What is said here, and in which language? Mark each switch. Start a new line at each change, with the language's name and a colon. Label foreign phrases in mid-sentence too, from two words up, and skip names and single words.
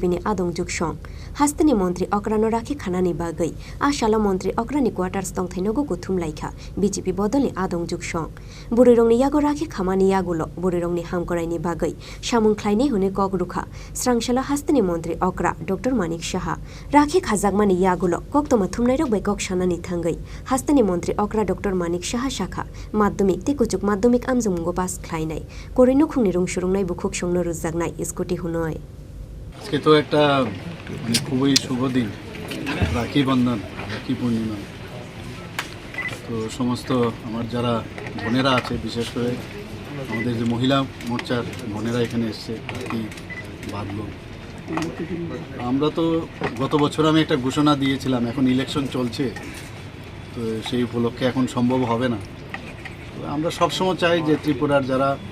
Kok Borok: ni adong juksong hastani montri okra no rakhi khanani bagai ashala montri okra ni quarters tong thainogo guthum laikha BJP bodoli adong juksong Bwrwirokni yago rakhi khamani yagulo Bwrwirokni hamkoraini bagai samung Khlainai hune kok rukha Srangshalo hastani montri okra Dr Manik Saha rakhi khajagmani yagulo koktoma thumnai rok bai kok sanani thangai hastani montri okra Dr Manik Saha shakha madhyamik te kuchuk madhyamik amjunggo pas Khlainai Kwrwi Nukhungni rungsurungnai bukhuk songno Rwjaknai Scooty hunoi
Bangla: আজকে তো একটা খুবই শুভ দিন রাখি বন্ধন রাখি পূর্ণিমা তো সমস্ত আমার যারা বোনেরা আছে বিশেষ করে আমাদের যে মহিলা মোর্চার বোনেরা এখানে এসছে রাখি বাঁধলো আমরা তো গত বছর আমি একটা ঘোষণা দিয়েছিলাম এখন ইলেকশন চলছে তো সেই উপলক্ষে এখন সম্ভব হবে না তো আমরা সবসময় চাই যে ত্রিপুরার যারা